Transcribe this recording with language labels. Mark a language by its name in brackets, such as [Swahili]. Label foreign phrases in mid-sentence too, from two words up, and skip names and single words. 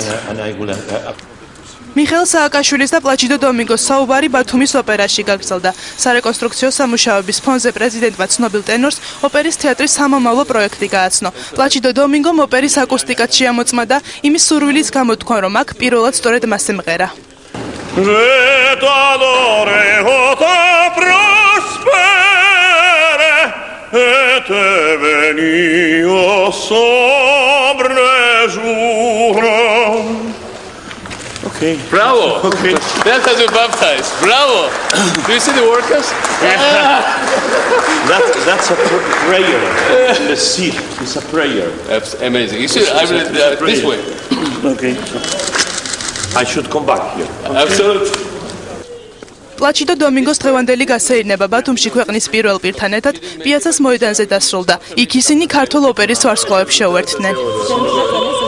[Georgian] მიხეილ სააკაშვილის და პლაჩიდო დომინგოს საუბარი ბათუმის ოპერაში გაგრძელდა. სარეკონსტრუქციო სამუშაოების ფონზე პრეზიდენტმა ცნობილ ტენორს ოპერის თეატრის სამომავლო პროექტი გააცნო. პლაჩიდო დომინგომ ოპერის აკუსტიკაც შეამოწმა და იმის სურვილის გამო თქვა, რომ აქ პირველად სწორედ მას ემღერა. [English] Okay. Bravo. Okay. That has been baptized. Bravo. Do you see the workers? That's a prayer. The seat is a prayer. That's amazing. You should. I mean, this way. Okay. I should come back here. Absolutely. [Georgian] პლაჩიდო დომინგოს დღევანდელი გასეირნება ბათუმში ქვეყნის პირველ პირთან ერთად პიაცას მოედანზე დასრულდა. იქ ისინი ქართულ ოპერის ვარსკვლავებს შეუერთდნენ.